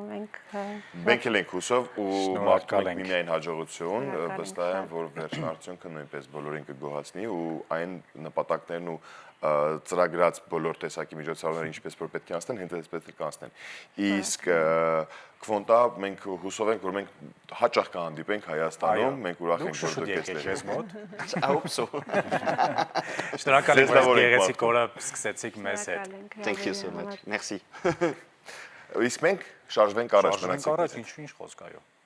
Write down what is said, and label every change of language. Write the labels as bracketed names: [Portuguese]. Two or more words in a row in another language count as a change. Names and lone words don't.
[Armenian] մենք էլ ենք հուսով ու մաղթում ենք միայն հաջողություն, վստահ եմ, որ վերջին արդյունքը նույնպես բոլորին կգոհացնի ու այն նպատակներն ու ծրագրած բոլոր տեսակի միջոցառումները ինչպես որ պետք է անցնեն, հենց այդպես պետք է անցնեն։ Իսկ Քվոնտա մենք հուսով ենք, որ մենք հաճախ կհանդիպենք Հայաստանում, մենք ուրախ ենք, որ դուք այստեղ եք։ [English] I hope so. [Armenian] Շնորհակալ եմ, որ գեղեցիկ օրը սկսեցիք մեզ հետ։ [English] Thank you so much. Merci. [Armenian] Իսկ մենք շարժվենք առաջ, ինչ խոսք այո։